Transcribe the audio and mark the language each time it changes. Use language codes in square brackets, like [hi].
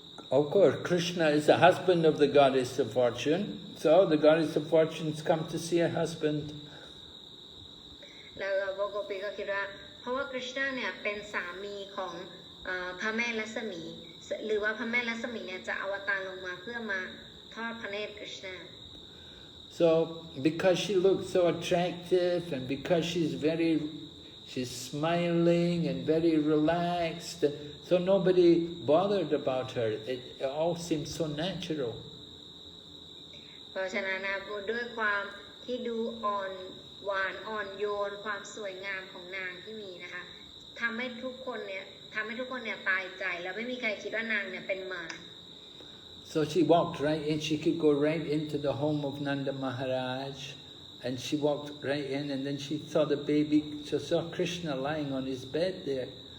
[en] Of course, Krishna is the husband of the goddess of fortune. So the goddess of fortune's come to see her husband. [th] แล้วพวกโกปีก็คิดว่าเพราะว่าคริชนาเนี่ยเป็นสามีของพระแม่ลักษมีหรือว่าพระแม่ลักษมีเนี่ยจะอวตารลงมาเพื่อมาทอดพระเนตรคริชนา [en] So because she looks so attractive and because she's smiling and very relaxed, so nobody bothered about her. It all seems so natural. [th] เพราะฉะนั้นนะด้วยความที่ดูอ่อนหวานอ่อนโยนความสวยงามของนางที่มีนะคะทำให้ทุกคนเนี่ยตายใจแล้วไม่มีใครคิดว่านางเนี่ยเป็นมาร [en] So she walked right in, she could go right into the home of Nanda Maharaj, and she walked right in, and then she saw the baby, she saw Krishna lying on his bed there.